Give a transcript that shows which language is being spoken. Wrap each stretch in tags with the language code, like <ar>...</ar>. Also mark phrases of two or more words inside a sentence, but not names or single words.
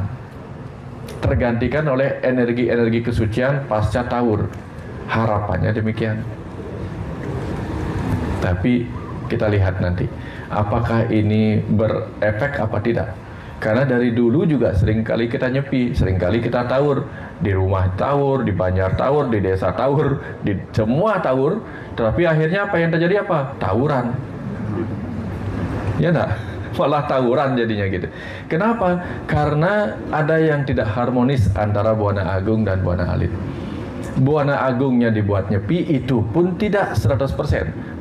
<id>Tergantikan oleh energi-energi kesucian pasca Tawur. Harapannya demikian. Tapi kita lihat nanti, apakah ini berefek apa tidak. Karena dari dulu juga seringkali kita nyepi, seringkali kita tawur. Di rumah tawur, di Banjar tawur, di desa tawur, di semua tawur. Tapi akhirnya apa yang terjadi apa? Tawuran. Ya enggak? Malah tawuran jadinya gitu. Kenapa? Karena ada yang tidak harmonis antara Buana Agung dan Buana Alit. Buana Agungnya dibuat nyepi, itu pun tidak 100%.</id>